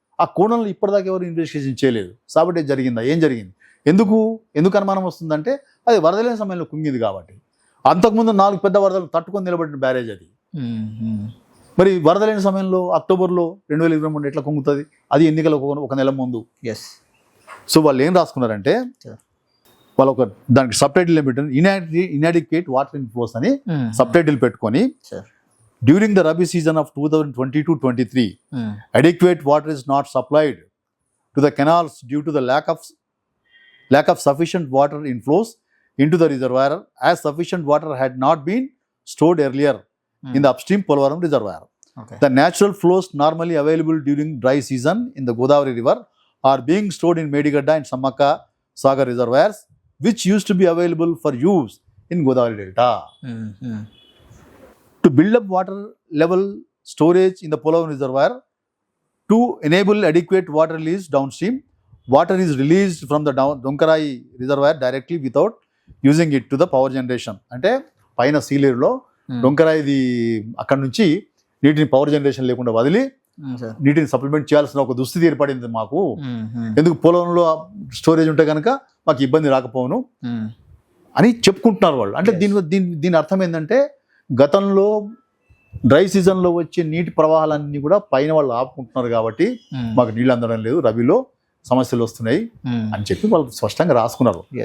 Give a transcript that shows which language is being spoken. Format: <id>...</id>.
<te>ఆ కోణంలో ఇప్పటిదాకా ఎవరు ఇన్వెస్టిగేషన్ చేయలేదు. సాబటేజ్ జరిగిందా, ఏం జరిగింది, ఎందుకు అనుమానం వస్తుందంటే అది వరద లేని సమయంలో కుంగింది కాబట్టి. అంతకుముందు 4 పెద్ద వరదలు తట్టుకొని నిలబడిన బ్యారేజ్ అది. మరి వరద లేని సమయంలో అక్టోబర్లో 2023 ఎట్లా కుంగుతుంది, అది ఎన్నికలకు ఒక నెల ముందు. సో వాళ్ళు ఏం రాసుకున్నారంటే వాళ్ళు దానికి సబ్ టైటిల్ ఏం పెట్టారు, ఇన్అడిక్వేట్ వాటర్ ఇన్ఫ్లోస్ అని సబ్ టైటిల్ పెట్టుకొని</te> <en>During the rabi season of 2022-23 adequate water is not supplied to the canals due to the lack of sufficient water inflows into the reservoir as sufficient water had not been stored earlier in the upstream Polavaram reservoir. The natural flows normally available during dry season in the Godavari river are being stored in Medigadda and Samakka Sagar reservoirs, which used to be available for use in Godavari Delta. To build up water level storage in the Polavaram reservoir, to enable adequate water release downstream, water is released from the Donkarai reservoir directly without using it to the power generation.</en> <te>అంటే పైన సీలేరులో డొంకరాయిది అక్కడ నుంచి నీటిని power generation లేకుండా వదిలి నీటిని supplement చేయాల్సిన ఒక దుస్థితి ఏర్పడింది మాకు. ఎందుకు పొలంలో స్టోరేజ్ ఉంటే కనుక మాకు ఇబ్బంది రాకపోను అని చెప్పుకుంటున్నారు వాళ్ళు. అంటే దీని అర్థం ఏంటంటే గతంలో డ్రై సీజన్లో వచ్చే నీటి ప్రవాహాలన్నీ కూడా పైన వాళ్ళు ఆపుకుంటున్నారు కాబట్టి మాకు నీళ్ళు అందడం లేదు, రబీలో సమస్యలు వస్తున్నాయి అని చెప్పి వాళ్ళు స్పష్టంగా రాసుకున్నారు.</te>